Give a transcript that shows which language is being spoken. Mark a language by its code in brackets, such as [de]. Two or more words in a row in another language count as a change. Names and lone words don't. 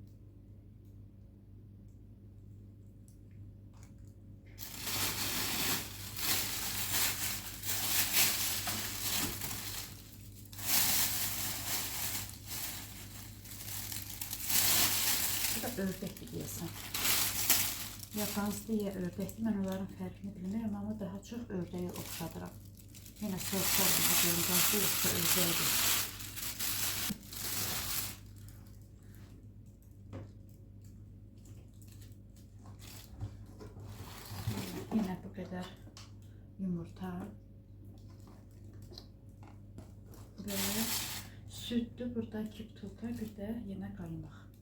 [az] Bu da ördəkdir deyəsən. Ya qazdı, ya ördəkdir. Mən onların fərqini bilmirəm, amma daha çox ördəyə oxşadıram. Yenə soruşarım, bu görüm qazdı yoxsa ördəkdir. [tr] Yine bu kadar yumurta ve sütlü burada 2 butulka, bir de yine kaymak.